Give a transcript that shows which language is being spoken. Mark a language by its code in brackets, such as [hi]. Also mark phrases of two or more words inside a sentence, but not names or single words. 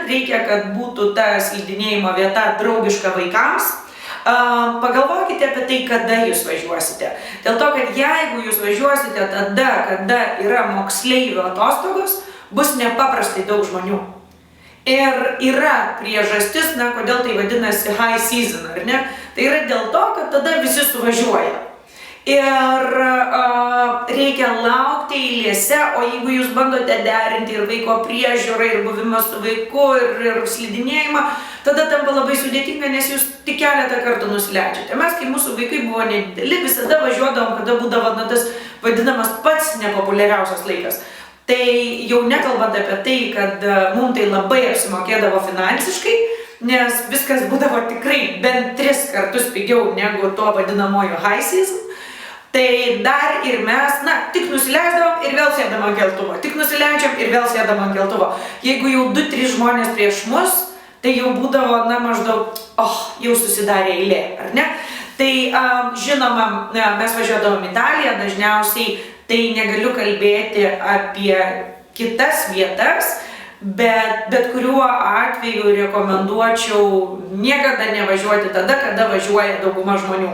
[lt] Reikia, kad būtų ta slidinėjimo vieta draugiška vaikams. Pagalvokite apie tai, kada jūs važiuosite. Dėl to, kad jeigu jūs važiuosite tada, kada yra moksleivių atostogos, bus nepaprastai daug žmonių. Ir yra priežastis, kodėl tai vadinasi [en] high season, [lt] ar ne? Tai yra dėl to, kad tada visi suvažiuoja. Ir reikia laukti eilėse, o jeigu jūs bandote derinti ir vaiko priežiūrą, ir buvimą su vaiku, ir slidinėjimą, tada tampa labai sudėtinga, nes jūs tik keletą kartų nusileidžiate. Mes, kai mūsų vaikai buvo nedideli, visada važiuodavom, kada būdavo tas vadinamas pats nepopuliariausias laikas. Tai jau nekalbant apie tai, kad mums tai labai apsimokėdavo finansiškai, nes viskas būdavo tikrai bent 3 kartus pigiau negu to vadinamojo [en] high season. [lt] Tai dar ir mes, tik nusileisdavom ir vėl sėdam ant keltuvo. Tik nusileidžiam ir vėl sėdam ant keltuvo. Jeigu jau 2-3 žmonės prieš mus, tai jau būdavo, maždaug, jau susidarė eilė, ar ne? Tai žinoma, mes važiuodavom į Italiją, dažniausiai tai negaliu kalbėti apie kitas vietas, bet kuriuo atveju rekomenduočiau niekada nevažiuoti tada, kada važiuoja dauguma žmonių.